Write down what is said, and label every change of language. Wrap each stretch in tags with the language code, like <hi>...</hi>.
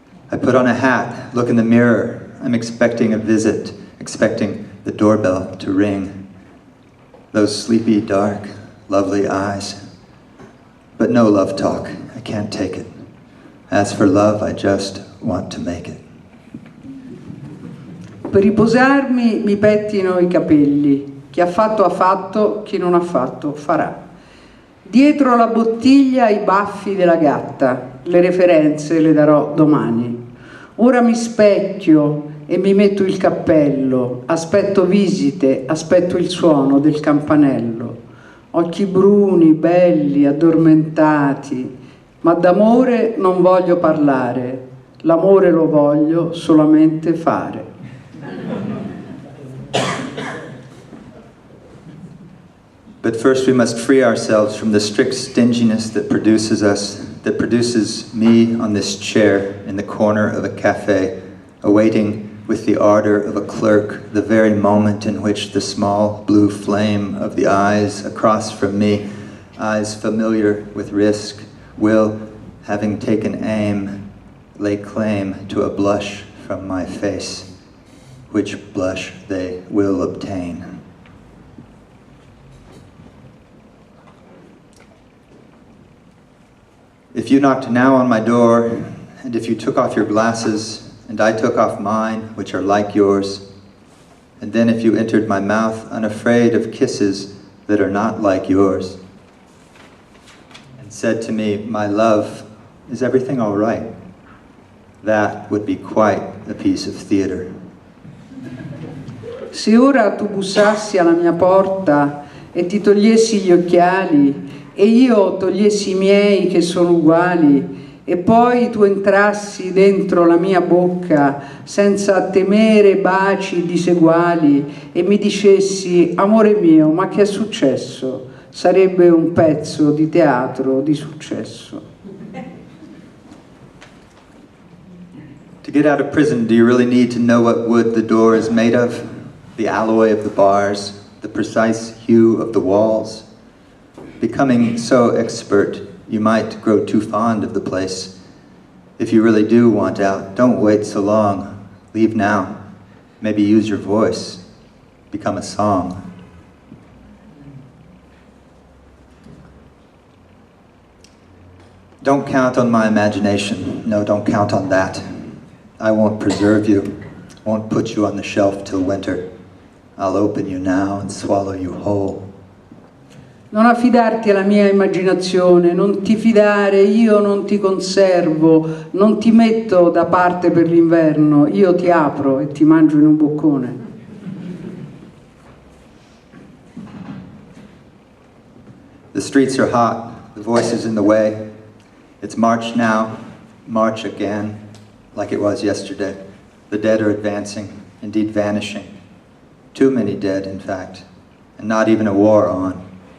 <en>I put on a hat, look in the mirror. I'm expecting a visit, expecting the doorbell to ring. Those sleepy, dark, lovely eyes. But no love talk, I can't take it. As for love, I just want to make it.</en> <it>Per riposarmi mi pettino I capelli. Chi ha fatto, chi non ha fatto farà. Dietro la bottiglia i baffi della gatta, le referenze le darò domani. Ora mi specchio e mi metto il cappello, aspetto visite, aspetto il suono del campanello. Occhi bruni, belli, addormentati, ma d'amore non voglio parlare, l'amore lo voglio solamente fare.</it> <en>But first we must free ourselves from the strict stinginess that produces us, that produces me on this chair in the corner of a cafe, awaiting with the ardor of a clerk the very moment in which the small blue flame of the eyes across from me, eyes familiar with risk, will, having taken aim, lay claim to a blush from my face, which blush they will obtain. If you knocked now on my door, and if you took off your glasses, and I took off mine, which are like yours, and then if you entered my mouth unafraid of kisses that are not like yours, and said to me, my love, is everything all right? That would be quite a piece of theater.</en> <it>Se ora tu bussassi alla mia porta e ti togliessi gli occhiali e io togliessi i miei che sono uguali e poi tu entrassi dentro la mia bocca senza temere baci diseguali e mi dicessi amore mio, ma che è successo? Sarebbe un pezzo di teatro di successo.</it> <en>To get out of prison, do you really need to know what wood the door is made of? The alloy of the bars, the precise hue of the walls? Becoming so expert, you might grow too fond of the place. If you really do want out, don't wait so long. Leave now. Maybe use your voice. Become a song. Don't count on my imagination. No, don't count on that. I won't preserve you. Won't put you on the shelf till winter. I'll open you now and swallow you whole.</en> <it>Non affidarti alla mia immaginazione, non ti fidare, io non ti conservo, non ti metto da parte per l'inverno, io ti apro e ti mangio in un boccone.</it> <en>The streets are hot, the voice is in the way. It's March now, March again, like it was yesterday. The dead are advancing, indeed vanishing. Too many dead, in fact, and not even a war on.</en>